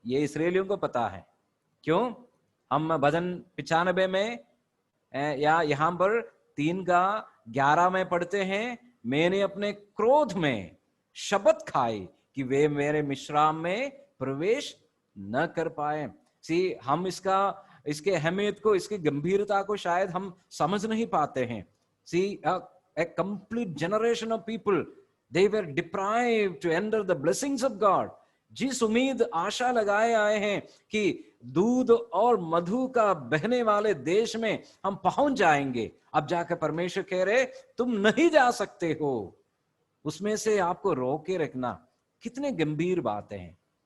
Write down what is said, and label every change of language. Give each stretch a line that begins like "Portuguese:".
Hindi: ये इस्राएलियों को पता है। क्यों? हम भजन 95 में या यहां पर 3:11 में पढ़ते हैं, मैंने अपने क्रोध में शपथ खाई कि वे मेरे मिश्राम में प्रवेश न कर पाए। हम इसके अहमियत को, इसकी गंभीरता को शायद हम समझ नहीं पाते हैं।
English: a complete generation of people, they were deprived to enter the blessings of God।
Hindi: जिस उम्मीद आशा लगाए आए हैं कि दूध और मधु का बहने वाले देश में हम पहुंच जाएंगे, अब जाकर परमेश्वर कह रहे तुम नहीं जा सकते हो। उसमें से आपको रोक के रखना। कितने गंभीर बातें हैं।